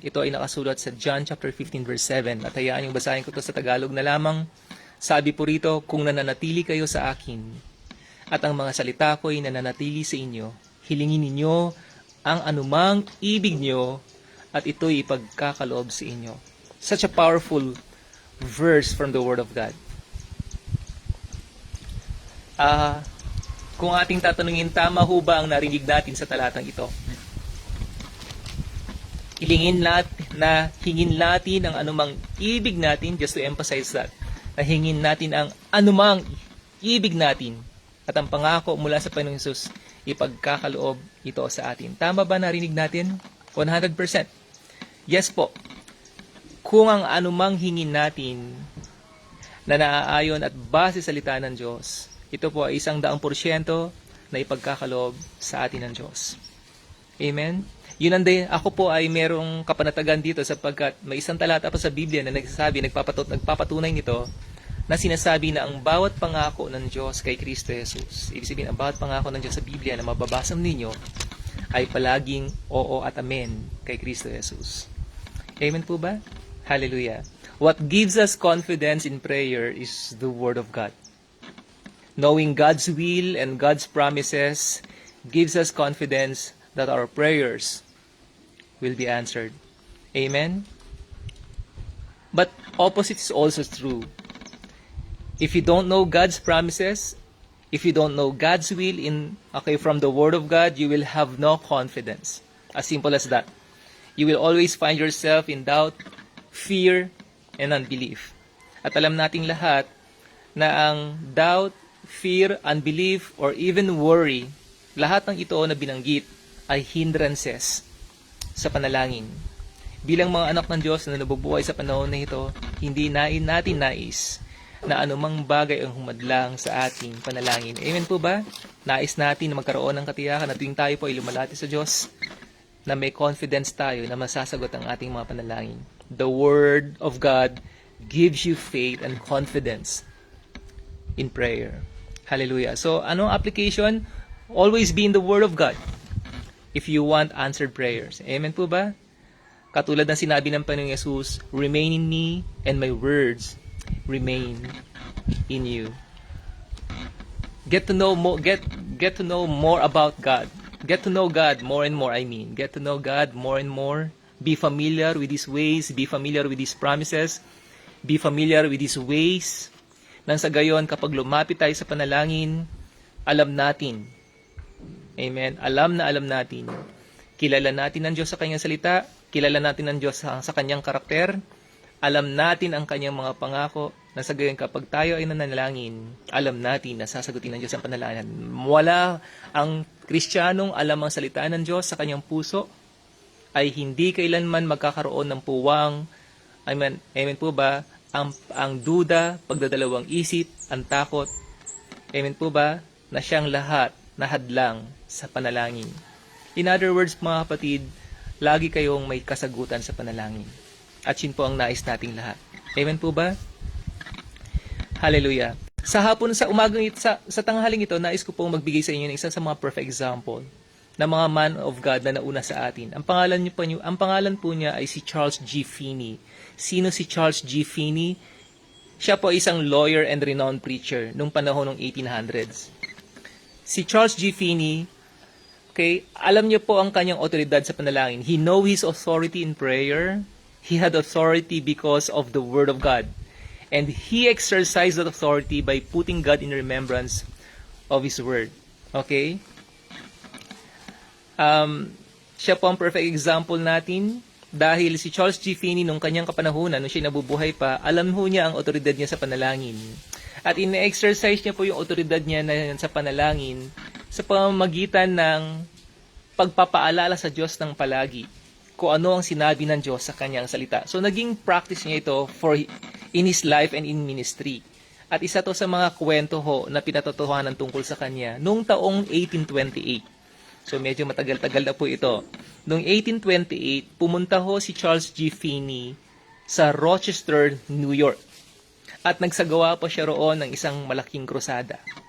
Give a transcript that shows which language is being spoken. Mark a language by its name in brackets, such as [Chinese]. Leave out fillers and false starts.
[Filipino] Ito ay nakasulat sa John chapter 15 verse 7. At hayaan yung basahin ko ito sa Tagalog na lamang. Sabi po rito, kung nananatili kayo sa akin at ang mga salita ko ay nananatili sa inyo, hilingin ninyo ang anumang ibig nyo at ito'y ipagkakaloob sa inyo. [English] Such a powerful verse from the Word of God. [Filipino] Kung ating tatanungin, tama ho ba ang narinig natin sa talatang ito? Hingin natin ang anumang ibig natin, [English] just to emphasize that, [Filipino] na hingin natin ang anumang ibig natin at ang pangako mula sa Panginoong Hesus, ipagkakaloob ito sa atin. Tama ba narinig natin? 100%. Yes po. Kung ang anumang hingin natin na naaayon at base sa salita ng Diyos, ito po ay 100% na ipagkakaloob sa atin ng Diyos. Amen? Yun ang ako po ay merong kapanatagan dito sapagkat may isang talata pa sa Biblia na nagpapatunay nito na sinasabi na ang bawat pangako ng Diyos kay Kristo Jesus, ibig sabihin ang bawat pangako ng Diyos sa Biblia na mababasa ninyo ay palaging oo at amen kay Kristo Jesus. Amen po ba? Hallelujah. [English] What gives us confidence in prayer is the Word of God. Knowing God's will and God's promises gives us confidence that our prayers will be answered. Amen? But opposite is also true. If you don't know God's promises, if you don't know God's will from the Word of God, you will have no confidence. As simple as that. You will always find yourself in doubt, fear, and unbelief. [Filipino] At alam nating lahat na ang [English] doubt, fear, unbelief, or even worry, [Filipino] lahat ng ito na binanggit ay hindrances sa panalangin. Bilang mga anak ng Diyos na nabubuhay sa panahon na ito, hindi natin nais na anumang bagay ang humadlang sa ating panalangin. Amen po ba? Nais natin na magkaroon ng katiyakan na tuwing tayo po ay lumalapit sa Diyos, na may confidence tayo na masasagot ang ating mga panalangin. [English] The Word of God gives you faith and confidence in prayer. Hallelujah. So, [Filipino] anong [English] application? Always be in the Word of God if you want answered prayers. Amen po ba? [Filipino] Katulad ng sinabi ng Panginoong Yesus, [English] remain in me and my words remain in you. Get to know more about God. Get to know God more and more, Get to know God more and more. Be familiar with His ways. Be familiar with His promises. Be familiar with His ways. [Filipino] Nang sa gayon, kapag lumapit tayo sa panalangin, alam natin. Amen. Alam natin. Kilala natin ang Diyos sa Kanyang salita. Kilala natin ang Diyos sa Kanyang karakter. Alam natin ang Kanyang mga pangako. Na sa gayon, kapag tayo ay nanalangin, alam natin na sasagutin ng Diyos ang panalangin. Wala ang Kristiyanong alam ang salita ng Diyos sa kanyang puso ay hindi kailanman magkakaroon ng puwang. Amen po ba? Ang duda, pagdadalawang isip, ang takot. Amen po ba? Na siyang lahat na hadlang sa panalangin. [English] In other words, [Filipino] mga kapatid, lagi kayong may kasagutan sa panalangin. At yun po ang nais nating lahat. Amen po ba? Hallelujah. Sa hapon, sa umagang sa tanghaling ito, nais ko pong magbigay sa inyo ng isa sa mga perfect example ng mga man of God na nauna sa atin. Ang pangalan po niya ay si Charles G. Finney. Sino si Charles G. Finney? Siya po isang lawyer and renowned preacher nung panahon ng 1800s. Si Charles G. Finney, okay, alam niyo po ang kanyang otoridad sa panalangin. [English] He know his authority in prayer. He had authority because of the Word of God. And he exercised that authority by putting God in remembrance of His Word. Okay? [Filipino] Siya po ang perfect example natin dahil si Charles G. Finney nung kanyang kapanahunan, nung siya nabubuhay pa, alam ho niya ang otoridad niya sa panalangin. At ine-exercise niya po yung otoridad niya na sa panalangin sa pamamagitan ng pagpapaalala sa Diyos ng palagi kung ano ang sinabi ng Diyos sa kanyang salita. [English] So [Filipino] naging [English] practice niya ito in his life and in ministry. [Filipino] At isa to sa mga kwento ho na pinatotohanan tungkol sa kanya noong taong 1828. So medyo matagal-tagal na po ito. Noong 1828, pumunta ho si Charles G. Finney sa Rochester, New York. At nagsagawa po siya roon ng isang malaking krusada.